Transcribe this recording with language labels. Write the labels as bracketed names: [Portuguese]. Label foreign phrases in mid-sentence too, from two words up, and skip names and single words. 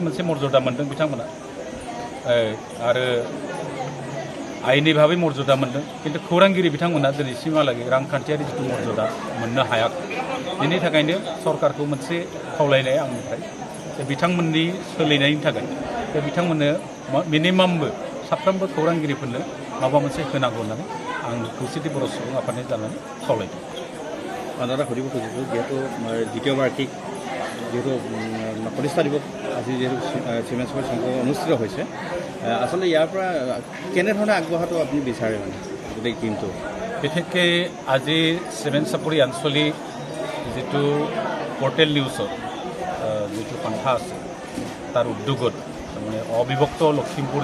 [Bodo] मोनसे मर्यादा मोनदों बिथांमोना आरो आयेननि भाबै मर्यादा मोनदों किन्तु खौरांगिरि बिथांमोना दिनैसिमहालागै रांखान्थियारि जितु मर्यादा मोननो हायाखै बेनि थाखायनो सरकारखौ मोनसे खावलायनाय आंनिफ्राय बिथांमोननि सोलिनायनि थाखाय बिथांमोननो मिनिमामबो साफ्रोमबो खौरांगिरिफोरनो माबा मोनसे होनांगौ होननानै आं खौसेथि बर' सुबुं आफादनि जानानै खावलायदों [Assamese] দাদা সুধিব খুজিছোঁ যিহেতু দ্বিতীয় বাৰ্ষিক যিহেতু প্ৰতিষ্ঠা দিৱস আজি যিহেতু চিমেন্স সংঘ অনুষ্ঠিত হৈছে আচলতে ইয়াৰ পৰা কেনেধৰণে আগবঢ়াটো আপুনি বিচাৰে মানে গোটেই টিমটো বিশেষকৈ আজি চিমেন্স চাপৰি আঞ্চলিক যিটো পৰ্টেল নিউজৰ যিটো সন্থা আছে তাৰ উদ্যোগত তাৰমানে অবিভক্ত লখিমপুৰ